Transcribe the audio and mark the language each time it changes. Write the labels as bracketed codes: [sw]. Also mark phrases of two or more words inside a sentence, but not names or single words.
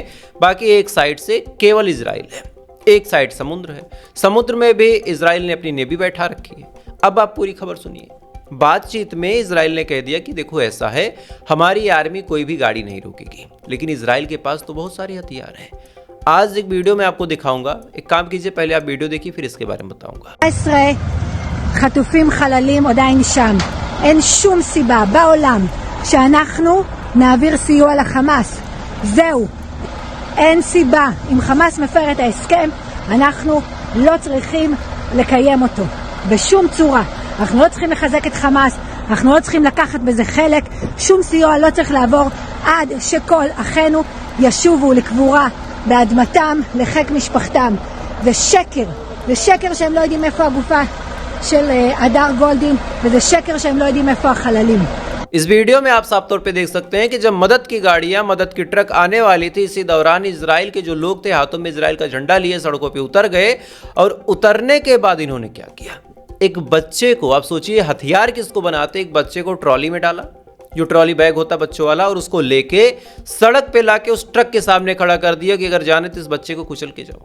[hi] बाकी एक साइड से केवल इजराइल है, एक साइड समुद्र है, समुद्र में भी इजराइल ने अपनी नेवी बैठा रखी है। अब आप पूरी खबर सुनिए। बातचीत में इजराइल ने कह दिया कि देखो ऐसा है, हमारी आर्मी कोई भी गाड़ी नहीं रोकेगी, लेकिन इजराइल के पास तो बहुत सारे हथियार हैं। आज एक वीडियो में आपको दिखाऊंगा, एक काम कीजिए, पहले आप वीडियो देखिए फिर इसके बारे में बताऊंगा। [he] 19 חטופים חללים עדיין שם. אין שום סיבה בעולם שאנחנו נעביר סיוע לחמאס. זהו, אין סיבה. אם חמאס מפר את ההסכם, אנחנו לא צריכים לקיים אותו בשום צורה. אנחנו לא צריכים לחזק את חמאס, אנחנו לא צריכים לקחת בזה חלק, שום סיוע לא צריך לעבור עד שכל אחינו ישובו לקבורה באדמתם, לחיק משפחתם. זה שקר שהם לא יודעים איפה הגופה של הדר גולדין, וזה שקר שהם לא יודעים איפה החללים. [hi] इस वीडियो में आप साफ तौर पे देख सकते हैं कि जब मदद की गाड़ियां, मदद की ट्रक आने वाली थी, इसी दौरान इजराइल के जो लोग थे हाथों में इजराइल का झंडा लिए सड़कों पे उतर गए। और उतरने के बाद इन्होंने क्या किया, एक बच्चे को, आप सोचिए हथियार किसको बनाते, एक बच्चे को ट्रॉली में डाला, जो [en] trolley bag [hi] होता बच्चों वाला, और उसको लेके सड़क पे लाके उस ट्रक के सामने खड़ा कर दिया कि अगर जाने तो इस बच्चे को कुचल के जाओ।